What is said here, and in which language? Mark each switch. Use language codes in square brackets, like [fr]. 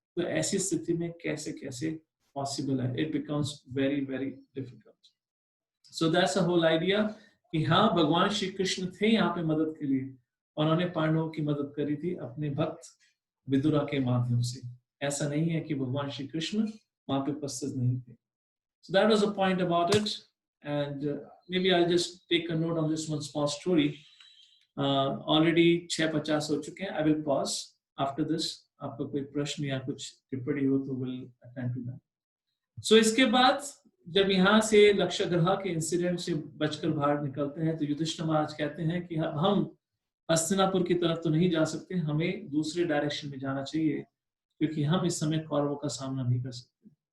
[hi] तो ऐसी स्थिति में कैसे कैसे पॉसिबल है? [en] It becomes very very difficult. So that's a whole idea [hi] कि हाँ, भगवान श्री कृष्ण थे यहाँ पे मदद के लिए, और उन्होंने पांडवों की मदद करी थी अपने भक्त विदुरा के माध्यम से। ऐसा नहीं है कि भगवान श्री कृष्ण वहां पे उपस्थित नहीं थे। [en] So that was a point about it, and maybe I'll just take a note on this one small story. Already 6:50 [hi] हो चुके हैं. [en] I will pause after this. [hi] आपका कोई प्रश्न या कुछ टिप्पणी हो तो [en] will attend to that. [hi] So इसके बाद जब यहाँ से लक्षग्रह के इंसिडेंट से बचकर बाहर निकलते हैं तो युधिष्ठिर महाराज कहते हैं कि हम हस्तिनापुर की तरफ तो नहीं जा सकते, हमें दूसरे डायरेक्शन में जाना चाहिए, क्योंकि हम इस समय कौरवों का सामना नहीं कर सकते।